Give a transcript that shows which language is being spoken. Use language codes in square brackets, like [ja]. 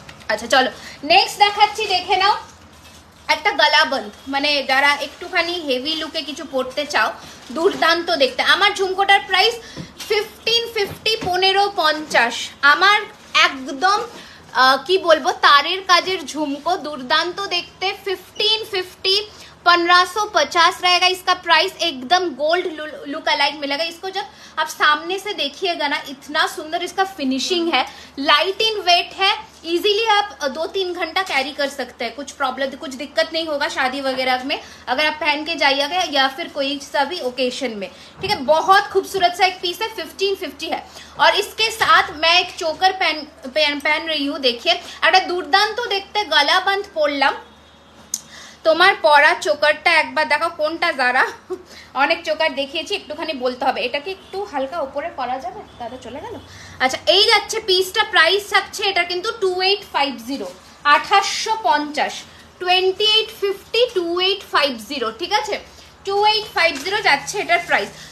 [bn] আচ্ছা চলো নেক্সট দেখাচ্ছি, দেখে নাও। একটা গলাবন্ধ, মানে যারা একটুখানি হেভি লুকে কিছু পড়তে চাও, দুর্দান্ত দেখতে। আমার ঝুমকোটার প্রাইস 1550, 1550। আমার একদম কি বলবো, তারের কাজের ঝুমকো, दुर्दांत देखते। [hi] 1550, 1550 रहेगा इसका प्राइस। एकदम गोल्ड लुक अलाइक मिलेगा। इसको जब आप सामने से देखिएगा ना, इतना सुंदर इसका फिनिशिंग है, लाइट इन वेट है, इजीली आप 2-3 घंटा कैरी कर सकते हैं, कुछ प्रॉब्लम कुछ दिक्कत नहीं होगा शादी वगैरह में अगर आप पहन के जाइएगा, या फिर कोई सा भी ओकेशन में, ठीक है। बहुत खूबसूरत सा एक पीस है, 1550 है। और इसके साथ मैं एक चोकर पहन रही हूँ, देखिए। [bn] একটা দুর্দান্ত দেখতে গলাবন্ধ পরলাম। তোমার পরা চোকারটা একবার দেখো কোনটা যারা, অনেক চোকার দেখিয়েছি, একটুখানি বলতে হবে। এটাকে একটু হালকা উপরে করা যাবে, দাদা চলে গেল। আচ্ছা এই যাচ্ছে পিসটা, প্রাইস থাকছে এটা কিন্তু 2850, 2850, 2850, 2850, ঠিক আছে, 2850 যাচ্ছে এটার প্রাইস।